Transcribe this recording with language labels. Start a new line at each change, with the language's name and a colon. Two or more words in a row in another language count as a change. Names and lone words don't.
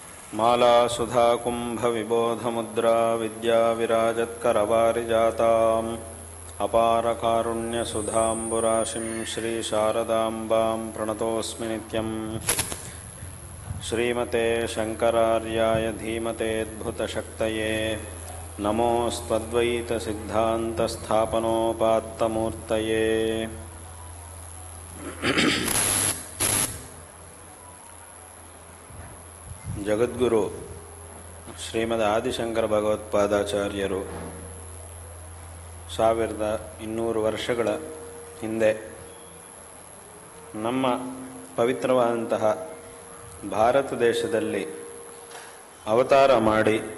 Sanskrit: मालासुधाकुम्भविबोधमुद्रा विद्याविराजत्करवारिजाताम् अपारकारुण्यसुधाम्बुराशिं श्रीशारदाम्बां प्रणतोऽस्मि नित्यम्। श्रीमते शङ्करार्याय धीमतेऽद्भुतशक्तये नमोऽस्त्वद्वैतसिद्धान्तस्थापनोपात्तमूर्तये।
Kannada: ಜಗದ್ಗುರು ಶ್ರೀಮದ್ ಆದಿಶಂಕರ ಭಗವತ್ಪಾದಾಚಾರ್ಯರು 1200 ವರ್ಷಗಳ ಹಿಂದೆ ನಮ್ಮ ಪವಿತ್ರವಾದಂತಹ ಭಾರತ ದೇಶದಲ್ಲಿ ಅವತಾರ ಮಾಡಿ